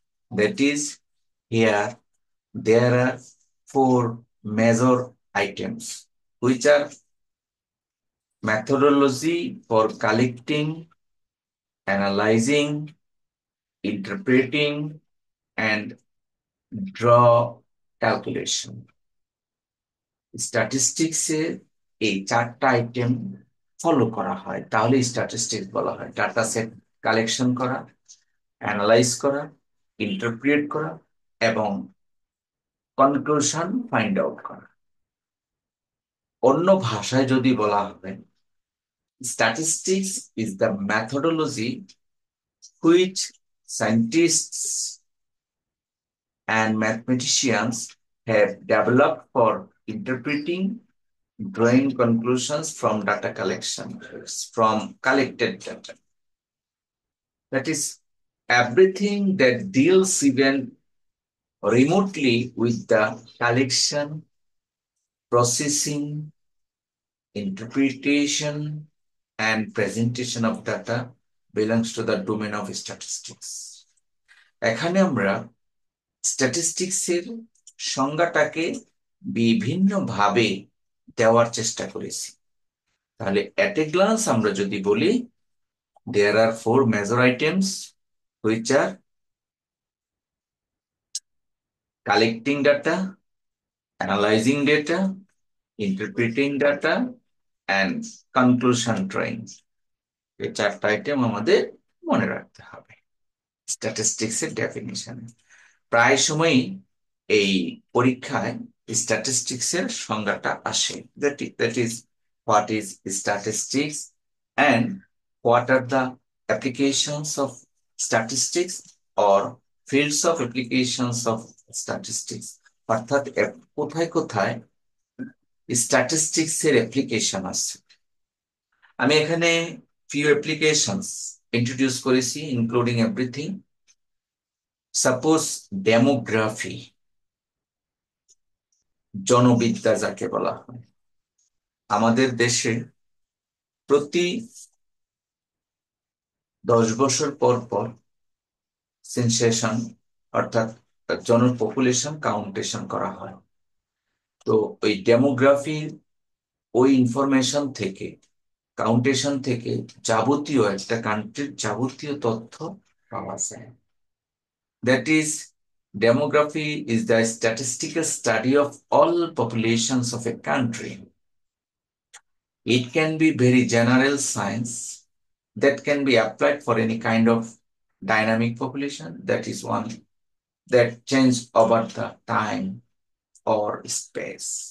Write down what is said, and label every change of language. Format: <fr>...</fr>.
<en>That is, here there are four major items, which are methodology for collecting, analyzing, interpreting, and draw calculation.</en> <bn>স্ট্যাটিস্টিক্সে এই 4টা item follow করা হয়, তাহলে statistics বলা হয়। ডাটা সেট কালেকশন করা, অ্যানালাইজ করা, ইন্টারপ্রিট করা এবং কনক্লুশন ফাইন্ড আউট করা। অন্য ভাষায় যদি বলা হয়,</bn> <en>Statistics is the methodology which scientists and mathematicians have developed for interpreting, drawing conclusions from data collection, from collected data. That is, everything that deals even remotely with the collection, processing, interpretation, and presentation of data belongs to the domain of statistics.</en> <bn>এখানে আমরা স্ট্যাটিস্টিক্সের সংজ্ঞাটাকে বিভিন্নভাবে দেওয়ার চেষ্টা করেছি।</bn> <en>তাহলে at a glance</en> <bn>আমরা যদি বলি,</bn> <en>there are four major items which are collecting data, analyzing data, interpreting data, and conclusion drawing.</en> <bn>এই 4টা আইটেম আমাদের মনে রাখতে হবে স্ট্যাটিস্টিক্স এর ডেফিনিশন। প্রায় সময়ই এই পরীক্ষায় স্ট্যাটিস্টিক্স এর সংজ্ঞাটা আসে,</bn> <en>that is what is statistics and what are the applications of statistics or fields of applications of statistics,</en> <bn>অর্থাৎ কোথায় কোথায় স্ট্যাটিস্টিক্স এর অ্যাপ্লিকেশন আছে। আমি এখানে</bn> <en>few applications introduce করেছি, including everything. Suppose demography,</en> <bn>জনবিদ্যা যাকে বলা হয়। আমাদের দেশে প্রতি 10 বছর পর পর সেন্সেশন অর্থাৎ পপুলেশন কাউন্টেশন করা হয়। তো ওই ডেমোগ্রাফি, ওই ইনফরমেশন থেকে, কাউন্টেশন থেকে যাবতীয় একটা কান্ট্রির যাবতীয় তথ্য পাওয়া যায়।</bn> <en>That is, demography is the statistical study of all populations of a country. It can be very general science that can be applied for any kind of dynamic population, that is one that change over the time or space.</en>